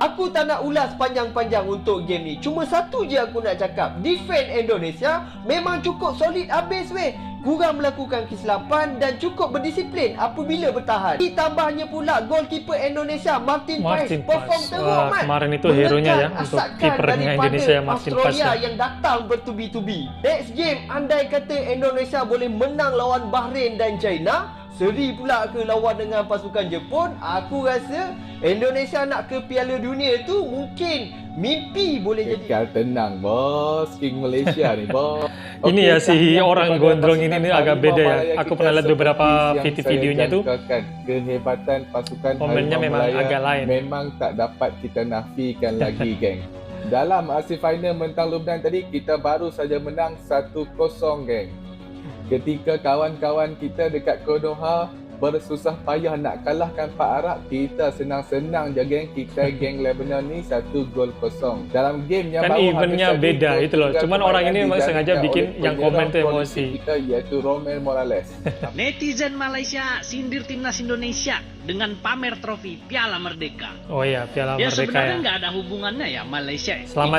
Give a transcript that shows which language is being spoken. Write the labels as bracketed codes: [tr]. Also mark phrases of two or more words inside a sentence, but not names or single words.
[ms] Aku tak nak ulas panjang-panjang untuk game ni. Cuma satu je aku nak cakap. Defend Indonesia memang cukup solid habis weh. Kurang melakukan kesilapan dan cukup berdisiplin apabila bertahan. Ditambahnya pula goalkeeper Indonesia Martin Paes perform teruk man. [id] Kemarin itu hero-nya ya untuk kipernya Indonesia, Martin Paes Australia ya. yang datang bertubi-tubi. [en] Next game [ms] andai kata Indonesia boleh menang lawan Bahrain dan China, seri pula ke lawan dengan pasukan Jepun, aku rasa Indonesia nak ke Piala Dunia tu mungkin mimpi boleh jadi. Kekal tenang bos, King Malaysia ni bos. [id] Ini ya si orang gondrong ini nih agak beda ya. Aku pernah lihat beberapa videonya tuh. [ms] Kehebatan pasukan [id] Komennya [ms] Harimau [id] memang [ms] Melaya [id] agak lain. [ms] memang tak dapat kita nafikan lagi geng. Dalam hasil final mentang Lubnan tadi, kita baru saja menang 1-0 geng. Ketika kawan-kawan kita dekat Konoha bersusah payah nak kalahkan Pak Arab. Kita senang-senang je geng. Kita geng Lebanon ni 1-0 dalam game yang [id] Kan [ms] baru [id] eventnya [ms] habis [id] beda [ms] tadi, [id] itu loh. [ms] tinggal [id] Cuman orang [ms] permainan [id] ini memang sengaja [ms] dijalankan [id] bikin [ms] oleh [id] yang komen [ms] penyerang [id] tuh [ms] koalisi [id] emosi. [ms] kita iaitu Romel Morales. [id] Netizen Malaysia sindir timnas Indonesia dengan pamer trofi Piala Merdeka. Oh iya, Piala Ya Merdeka sebenarnya ya. nggak ada hubungannya ya Malaysia. Selamat